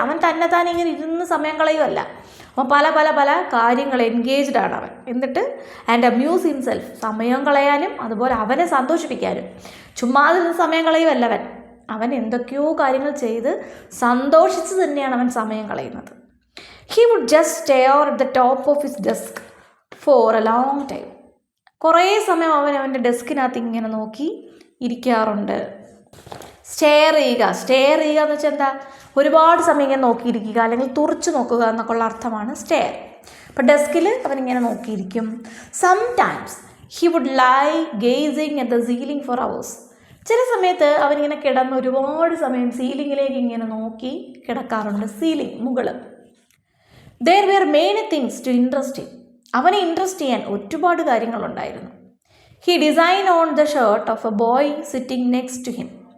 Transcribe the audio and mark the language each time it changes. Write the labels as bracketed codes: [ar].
[ml] അവൻ തന്നെ ഇങ്ങനെ ഇരുന്ന് സമയം കളയുമല്ല, അവൻ പല പല പല കാര്യങ്ങൾ എൻഗേജ്ഡ് ആണ് അവൻ. എന്നിട്ട് [en] and amuse himself, [ml] സമയം കളയാനും അതുപോലെ അവനെ സന്തോഷിപ്പിക്കാനും. ചുമ്മാതെ സമയം കളയുമല്ല അവൻ എന്തൊക്കെയോ കാര്യങ്ങൾ ചെയ്ത് സന്തോഷിച്ച് തന്നെയാണ് അവൻ സമയം കളയുന്നത്. [en] He would just stare at the top of his desk for a long time. [ml] കുറേ സമയം അവൻ്റെ ഡെസ്കിനകത്ത് ഇങ്ങനെ നോക്കി ഇരിക്കാറുണ്ട്. സ്റ്റെയർ ചെയ്യുക എന്ന് വെച്ചാൽ എന്താ? ഒരുപാട് സമയം ഇങ്ങനെ നോക്കിയിരിക്കുക, അല്ലെങ്കിൽ തുറച്ചു നോക്കുക എന്നൊക്കെ ഉള്ള അർത്ഥമാണ് സ്റ്റെയർ. അപ്പോൾ ഡെസ്കിൽ അവനിങ്ങനെ നോക്കിയിരിക്കും. [en] Sometimes he would lie gazing at the ceiling for hours. [ml] ചില സമയത്ത് അവനിങ്ങനെ കിടന്ന് ഒരുപാട് സമയം സീലിങ്ങിലേക്ക് ഇങ്ങനെ നോക്കി കിടക്കാറുണ്ട്. സീലിംഗ്, മുകൾ. [en] There were many things to interest him. [ml] അവനെ ഇൻട്രസ്റ്റ് ചെയ്യാൻ ഒരുപാട് കാര്യങ്ങളുണ്ടായിരുന്നു. [en] He designed on the shirt of a boy sitting next to him.